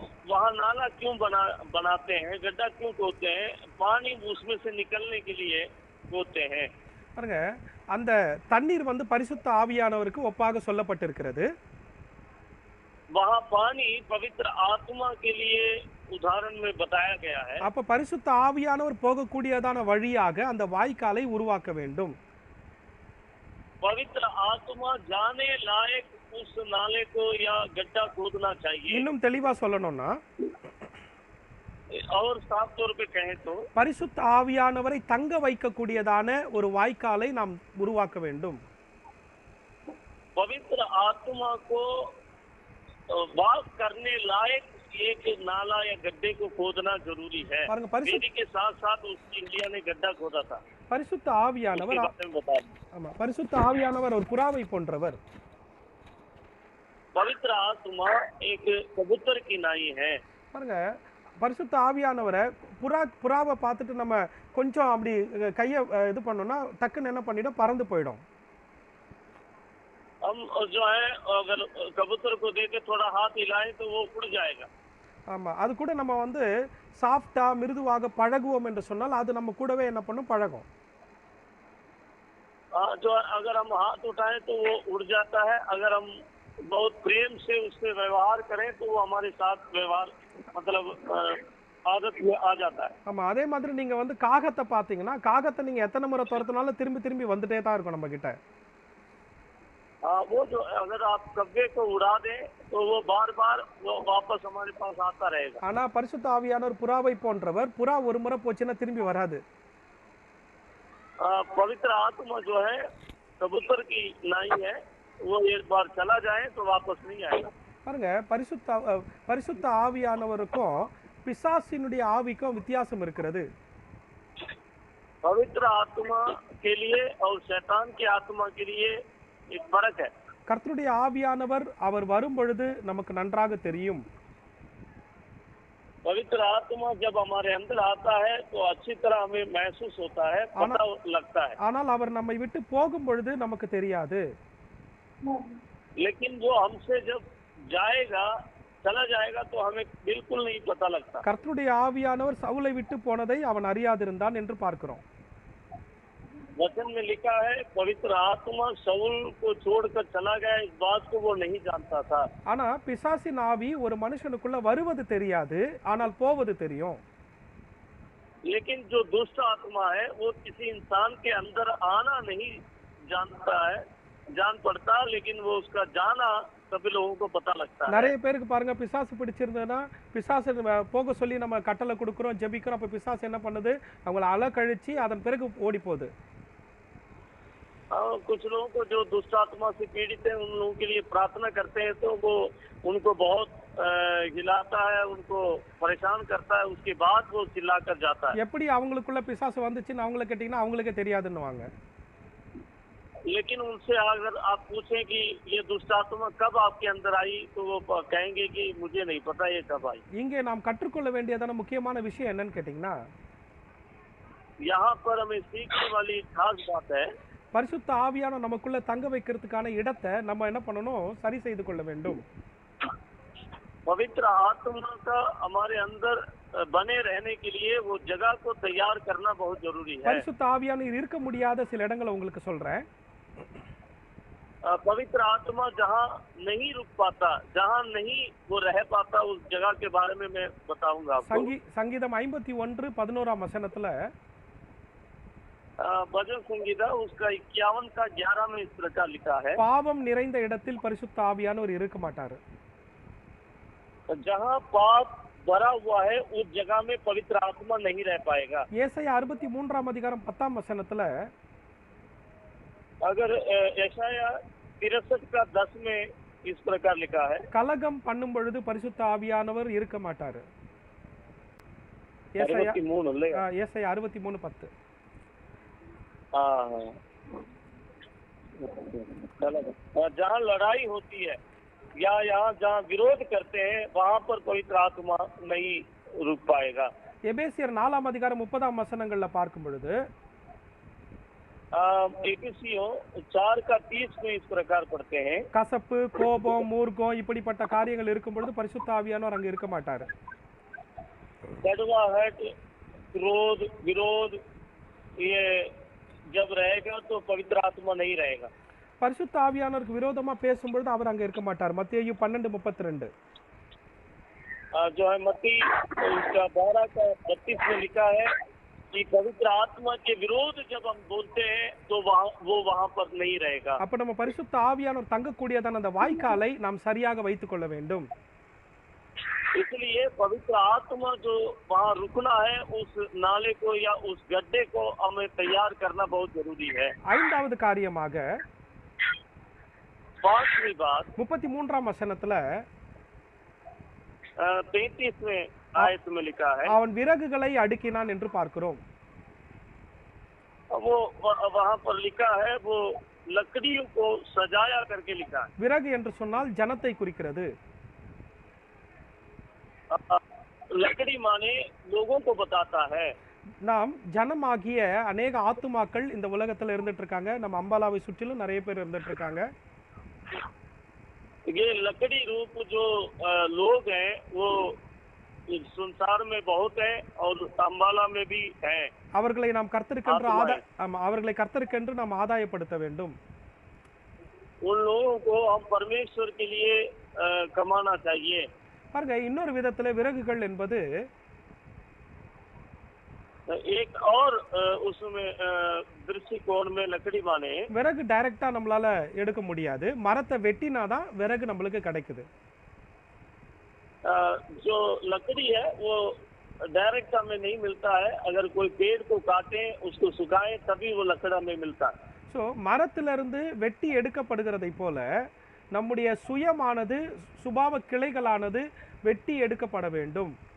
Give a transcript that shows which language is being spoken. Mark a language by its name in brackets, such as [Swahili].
[Hindi] वहाँ नाला क्यों बनाते हैं, गड्ढा क्यों खोदते हैं? पानी उसमें से निकलने के लिए खोदते हैं. [Tamil] பாருங்க, அந்த தண்ணீர் வந்து பரிசுத்த ஆவியானவருக்கு ஒப்பாக சொல்லப்பட்டிருக்கிறது. [Hindi] वहाँ पानी पवित्र आत्मा के लिए उदाहरण में बताया गया है. [Tamil] அப்ப பரிசுத்த ஆவியானவர் போகக்கூடியதான வழியாக அந்த வாய்க்காலை உருவாக்க வேண்டும். [Hindi] पवित्र आत्मा जाने लायक उस नाले को या गड्ढा खोदना चाहिए. [Tamil] இன்னும் தெளிவா சொல்லணும்னா, [Hindi] और साफ तौर पे कहें तो [Tamil] பரிசுத்த ஆவியானவரை தங்க வைக்கக்கூடியதான ஒரு வாய்க்காலை நாம் உருவாக்க வேண்டும். [Hindi] पवित्र आत्मा को वास करने लायक एक नाला या गड्ढे को खोदना जरूरी है. वेदी के साथ साथ उसकी इंडिया ने गड्ढा खोदा था. [Tamil] பரிசுத்த ஆவியானவர், ஆமா, பரிசுத்த ஆவியானவர் ஒரு புறாவை போன்றவர். [Hindi] पवित्र आत्मा एक कबूतर की नाई है. [Tamil] பாருங்க, பரிசுத்த ஆவியானவரை புறாவை பார்த்துட்டு நம்ம கொஞ்சம் அப்படி கையை இது பண்ணோம்னா டக்குன்னு என்ன பண்ணிடும், பறந்து போயிடும். [Hindi] हम जो है अगर कबूतर को देके थोड़ा हाथ हिलाएं तो वो उड़ जाएगा. [Tamil] ஆமா, அது கூட நம்ம வந்து சாஃப்ட்டா மிருதுவாக பழகுவோம் என்று சொன்னால் அது நம்ம கூடவே என்ன பண்ணும், பழகும். [Hindi] जो अगर हम हाथ उठाएं तो वो उड़ जाता है. अगर हम बहुत प्रेम से उससे व्यवहार करें तो वो हमारे साथ व्यवहार मतलब आदत में आ जाता है. [Tamil] ஆமா, அதே மாதிரி நீங்க வந்து காகத்தை பாத்தீங்கன்னா, காகத்தை நீங்க எத்தனை முறை துரத்தினாலும் திரும்பி வந்துட்டே தான் இருக்கும் நம்ம கிட்ட. [Hindi] वो जो अगर आप कब्जे को उड़ा दें तो वो बार-बार वो वापस हमारे पास आता रहेगा. [Tamil] ஆனா பரிசுத்த ஆவியானவர் புறாவை போன்றவர். புறா ஒரு முறை போச்சுன்னா திரும்பி வராது. [Hindi] पवित्र आत्मा जो है कबूतर की नाई है, वो एक बार चला जाए तो वापस नहीं आएगा. [Tamil] பாருங்க, பரிசுத்த ஆவியானவருக்கும் பிசாசினுடைய ஆவிக்கும் வித்தியாசம் இருக்கிறது. [Hindi] पवित्र आत्मा के लिए और शैतान की आत्मा के लिए एक फर्क है. [Tamil] கர்த்தருடைய ஆவியானவர் அவர் வரும் பொழுது நமக்கு நன்றாக தெரியும். [Hindi] पवित्र आत्मा जब हमारे अंदर आता है तो अच्छी तरह हमें महसूस होता है, पता लगता है. [Tamil] ஆனால் அவர் நம்மை விட்டு போகும் பொழுது நமக்கு தெரியாது. [Hindi] लेकिन वो हमसे जब जाएगा, चला जाएगा तो हमें बिल्कुल नहीं पता लगता. [Tamil] கர்த்தருடைய ஆவியானவர் சவுலை விட்டு போனதை அவன் அறியாதிருந்தான் என்று பார்க்கிறோம். [Hindi] वचन में लिखा है, पवित्र आत्मा शाऊल को छोड़कर चला गया, इस बात को वो नहीं जानता था. [Tamil] ஆனா பிசாசின் ஆவி ஒரு மனுஷனுக்குள்ள வருவது தெரியாது, ஆனால் போவது தெரியும். [Hindi] लेकिन जो दुष्ट आत्मा है वो किसी इंसान के अंदर आना नहीं जानता है, जान पड़ता, लेकिन वो उसका जाना सभी लोगों को पता लगता है। [Tamil] நிறைய பேருக்கு பாருங்க பிசாசு பிடிச்சிருந்ததுன்னா பிசாசு போக சொல்லி நம்ம கட்டளை கொடுக்குறோம், ஜெபிக்கிறோம். அப்ப பிசாசு என்ன பண்ணுது? அவங்கள அலக்கழிச்சு அதன் பிறகு ஓடி போகுது. [Hindi] कुछ लोगों को जो दुष्ट आत्मा से पीड़ित है, उन लोगों के लिए प्रार्थना करते हैं तो वो उनको बहुत हिलाता है, उनको परेशान करता है, उसके बाद वो चिल्ला कर जाता है। [Tamil] எப்படி அவங்களுக்குள்ள பிசாசு வந்துச்சுன்னு அவங்கள கேட்டீங்கன்னா அவங்களுக்கே தெரியாதுன்னுவாங்க. [Hindi] लेकिन उनसे अगर आप पूछें कि ये दुष्ट आत्मा कब आपके अंदर आई, तो वो कहेंगे कि मुझे नहीं पता ये कब आई। [Tamil] இங்கே நாம் கற்றுக்கொள்ள வேண்டியதான முக்கியமான விஷயம் என்னன்னு கேட்டீங்கன்னா, [Hindi] यहाँ पर हमें सीखने वाली खास बात है, [Tamil] பரிசுத்த ஆவியான நமக்குள்ள தங்க வைக்கிறதுக்கான இடத்தை நம்ம என்ன பண்ணணும்? சரி செய்து கொள்ள வேண்டும். [Hindi] पवित्र आत्मा का हमारे अंदर बने रहने के लिए वो जगह को तैयार करना बहुत जरूरी है। [Tamil] பரிசுத்த ஆவியானவர் இருக்க முடியாத சில இடங்களை உங்களுக்கு சொல்றேன். [Hindi] पवित्र आत्मा जहाँ नहीं रुक पाता, जहाँ नहीं वो रह पाता, उस जगह के बारे में मैं बताऊंगा आपको। [Tamil] சங்கீதம் 51:11 வசனத்துல [Hindi] भजन संगीता उसका 51 का 11 में इस प्रकार लिखा है, [Tamil] பாவம் நிறைந்த இடத்தில் பரிசுத்த ஆவியானவர் இருக்க மாட்டாரு. [Hindi] जहाँ पाप भरा हुआ है उस जगह में पवित्र आत्मा नहीं रह पाएगा। [Tamil] ஏசாயா 63:10 வசனத்துல [Hindi] अगर यशाया 63 का 10 में इस प्रकार लिखा है, [Tamil] கலகம் பண்ணும் பொழுது பரிசுத்த ஆவியானவர் இருக்க மாட்டாரு. ஏசாயா 63:10. [Hindi] जहाँ लड़ाई होती है या यहाँ जहाँ विरोध करते हैं, वहाँ पर पवित्र आत्मा नहीं रुक पाएगा। [Tamil] எபேசியர் 4:30 வசனங்கள்ல பார்க்கும் பொழுது [Hindi] एफिसियों 4:30 में इस प्रकार पढ़ते हैं, [Tamil] கசப்பு, கோபம், மூர்க்கம் இப்படிப்பட்ட காரியங்கள் இருக்கும் பொழுது பரிசுத்த ஆவியானவர் அங்க இருக்க மாட்டாரு. [Hindi] कड़वाहट, क्रोध, विरोध ये जब रहेगा तो पवित्र आत्मा नहीं रहेगा। [Tamil] பரிசுத்த ஆவியானவருக்கு விரோதமா பேசும்பொழுது அவர் அங்க இருக்க மாட்டார். மத்தேயு 12:32 [Hindi] जो है मत्ती उसका 12:32 में लिखा है कि पवित्र आत्मा के विरोध जब हम बोलते हैं तो वो वहाँ पर नहीं रहेगा। [Tamil] அப்ப நம்ம பரிசுத்த ஆவியானவர் தங்கக்கூடியதான அந்த வாய்க்காலை நாம் சரியாக வைத்துக் கொள்ள வேண்டும். [Hindi] इसलिए पवित्र आत्मा जो वहाँ रुकना है, उस नाले को या उस गड्ढे को हमें तैयार करना बहुत जरूरी है। [Tamil] ஐந்தாவது காரியமாக [Hindi] 5वीं बात [Tamil] 33 वசனத்துல [Hindi] 33वें आयत में लिखा है, [Tamil] அவன் விறகுகளை அடுக்கினான் என்று பார்க்கிறோம். [Hindi] वो वहाँ पर लिखा है, वो लकड़ियों को सजाया करके लिखा है। [Tamil] விறகு என்று சொன்னால் ஜனத்தை குறிக்கிறது. [Hindi] लकड़ी माने लोगों को बताता है। [Tamil] நாம் ஜனமாகிய அநேக ஆத்துமாக்கள் இந்த உலகத்துல இருந்துட்டு இருக்காங்க. நம்ம அம்பாலாவை சுற்றிலும் நிறைய பேர் இருந்துட்டு இருக்காங்க. [Hindi] ये लकड़ी रूप जो लोग हैं वो संसार में बहुत है और अम्बाला में भी है। [Tamil] அவர்களை நாம் கர்த்தருக்கென்று அவர்களை கர்த்தருக்கென்று நாம் ஆதாயப்படுத்த வேண்டும். [Hindi] उन लोगों को हम परमेश्वर के लिए कमाना चाहिए। [Tamil] பாருங்க, இன்னொரு விதத்துல விறகுகள் என்பது [Hindi] एक और उसमें दृष्टिकोण में लकड़ी माने [Tamil] விறகு டைரக்டா நம்மளால எடுக்க முடியாது. மரத்தை வெட்டினாதான் விறகு நம்மளுக்கு கிடைக்குது. [Hindi] जो लकड़ी है वो डायरेक्ट हमें नहीं मिलता है। अगर कोई पेड़ को काटे, उसको सुखाए, तभी वो लकड़ा में मिलता है। [Tamil] சோ மரத்திலிருந்து வெட்டி எடுக்கப்படுகிறதை போல நம்முடைய சுயமானது, சுபாவ கிளைகளானது வெட்டி எடுக்கப்பட வேண்டும்.